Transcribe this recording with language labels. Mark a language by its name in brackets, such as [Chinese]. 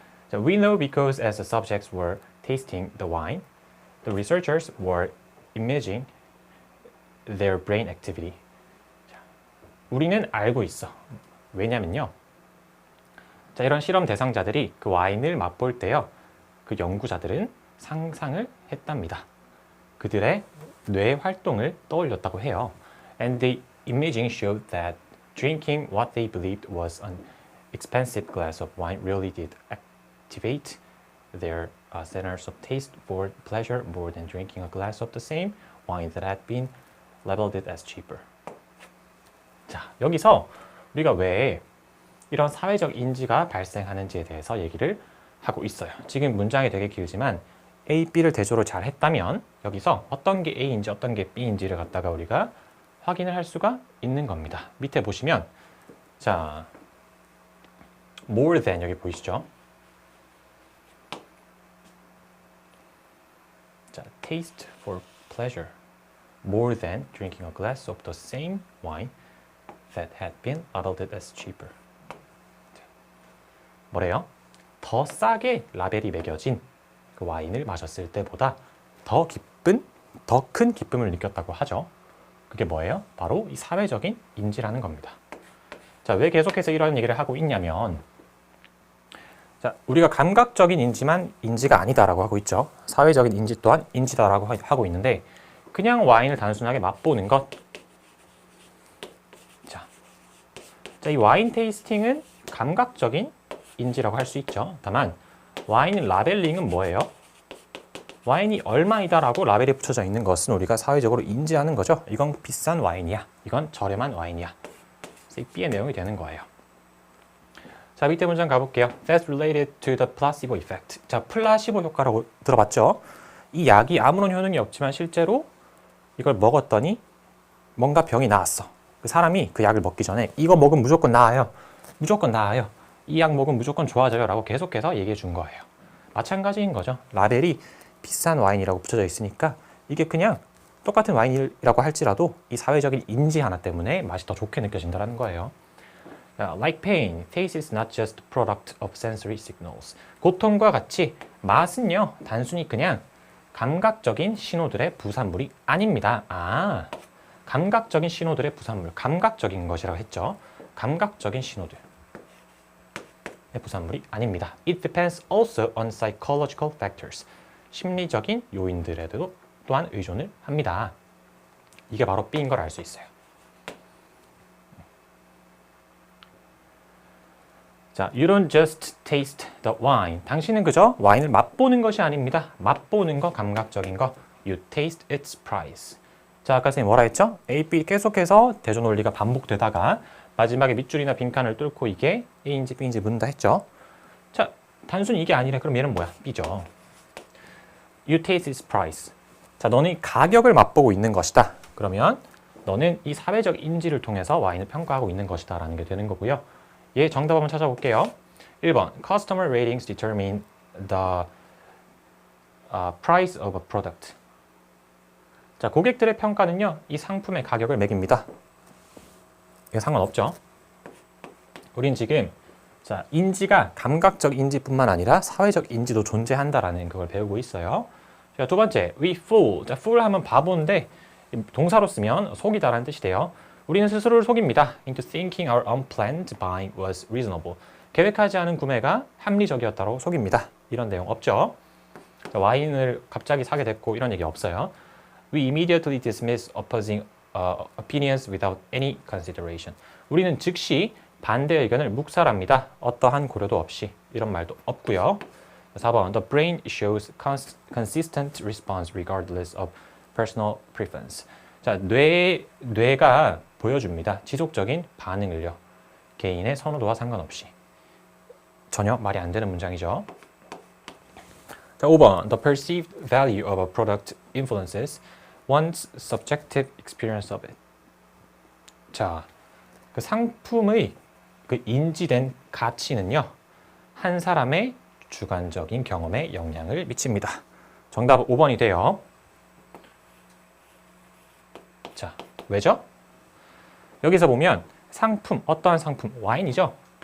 [English] 자, we know because as the subjects were tasting the wine, the researchers were imaging their brain activity. [Korean] 자, 우리는 알고 있어. 왜냐면요. 자, 이런 실험 대상자들이 그 와인을 맛볼 때요. 그 연구자들은 상상을 했답니다. 그들의 뇌 활동을 떠올렸다고 해요. [English] And the imaging showed that drinking what they believed was an expensive glass of wine really did activate their centers of taste for pleasure more than drinking a glass of the same wine that had been labeled as cheaper. [Korean] 자, 여기서 우리가 왜 이런 사회적 인지가 발생하는지에 대해서 얘기를 하고 있어요. 지금 문장이 되게 길지만 A, B를 대조로 잘 했다면 여기서 어떤 게 A인지 어떤 게 B인지를 갖다가 우리가 확인을 할 수가 있는 겁니다. 밑에 보시면 자, [English] more than [Korean] 여기 보이시죠? [English] 자, taste for pleasure more than drinking a glass of the same wine that had been labeled as cheaper. [Korean] 뭐래요? 더 싸게 라벨이 매겨진 그 와인을 마셨을 때보다 더 큰 기쁨을 느꼈다고 하죠. 그게 뭐예요? 바로 이 사회적인 인지라는 겁니다. 자, 왜 계속해서 이런 얘기를 하고 있냐면 자, 우리가 감각적인 인지만 인지가 아니다라고 하고 있죠. 사회적인 인지 또한 인지다라고 하고 있는데 그냥 와인을 단순하게 맛보는 것. 자, 이 와인 테이스팅은 감각적인 인지라고 할 수 있죠. 다만 와인 라벨링은 뭐예요? 와인이 얼마이다라고 라벨이 붙여져 있는 것은 우리가 사회적으로 인지하는 거죠. 이건 비싼 와인이야. 이건 저렴한 와인이야. 그래서 이 B의 내용이 되는 거예요. 자, 밑에 문장 가볼게요. [English] That's related to the placebo effect. [Korean] 자, 플라시보 효과라고 들어봤죠? 이 약이 아무런 효능이 없지만 실제로 이걸 먹었더니 뭔가 병이 나았어. 그 사람이 그 약을 먹기 전에 이거 먹으면 무조건 나아요. 무조건 나아요. 이 약 먹으면 무조건 좋아져요. 라고 계속해서 얘기해 준 거예요. 마찬가지인 거죠. 라벨이 비싼 와인이라고 붙여져 있으니까 이게 그냥 똑같은 와인이라고 할지라도 이 사회적인 인지 하나 때문에 맛이 더 좋게 느껴진다는 거예요. [English] Like pain, taste is not just a product of sensory signals. [Korean] 고통과 같이 맛은요, 단순히 그냥 감각적인 신호들의 부산물이 아닙니다. 아, 감각적인 신호들의 부산물, 감각적인 것이라고 했죠. 감각적인 신호들의 부산물이 아닙니다. [English] It depends also on psychological factors. [Korean] 심리적인 요인들에도 또한 의존을 합니다. 이게 바로 B인 걸 알 수 있어요. [English] 자, you don't just taste the wine. [Korean] 당신은 그저 와인을 맛보는 것이 아닙니다. 맛보는 거, 감각적인 거. [English] You taste its price. [Korean] 자, 아까 선생님 뭐라 했죠? A, B 계속해서 대조 논리가 반복되다가 마지막에 밑줄이나 빈칸을 뚫고 이게 A인지 B인지 묻는다 했죠? 자, 단순히 이게 아니래. 그럼 얘는 뭐야? B죠. [English] You taste its price. [Korean] 자, 너는 가격을 맛보고 있는 것이다. 그러면 너는 이 사회적 인지를 통해서 와인을 평가하고 있는 것이다 라는 게 되는 거고요. 예, 정답 한번 찾아볼게요. [English] 1번, Customer ratings determine the price of a product. [Korean] 자, 고객들의 평가는요, 이 상품의 가격을 매깁니다. 이거 상관없죠? 우린 지금 자, 인지가 감각적 인지뿐만 아니라 사회적 인지도 존재한다라는 그걸 배우고 있어요. 자, 두 번째, [English] we fool. [Korean] 자, fool 하면 바보인데 동사로 쓰면 속이다라는 뜻이 돼요. 우리는 스스로를 속입니다. [English] Into thinking our unplanned buying was reasonable. [Korean] 계획하지 않은 구매가 합리적이었다고 속입니다. 이런 내용 없죠? 자, 와인을 갑자기 사게 됐고 이런 얘기 없어요. [English] We immediately dismiss opposing opinions without any consideration. [Korean] 우리는 즉시 반대 의견을 묵살합니다. 어떠한 고려도 없이. 이런 말도 없고요. [English] 4번, the brain shows consistent response regardless of personal preference. [Korean] 자, 뇌가 보여줍니다. 지속적인 반응을요. 개인의 선호도와 상관없이. 전혀 말이 안 되는 문장이죠. [English] 자, 5번, the perceived value of a product influences one's subjective experience of it. [Korean] 자, 그 상품의 그 인지된 가치는요, 한 사람의 주관적인 경험에 영향을 미칩니다. 정답은 5번이 돼요. 자, 왜죠? 여기서 보면 상품, 어떠한 상품, 와인이죠?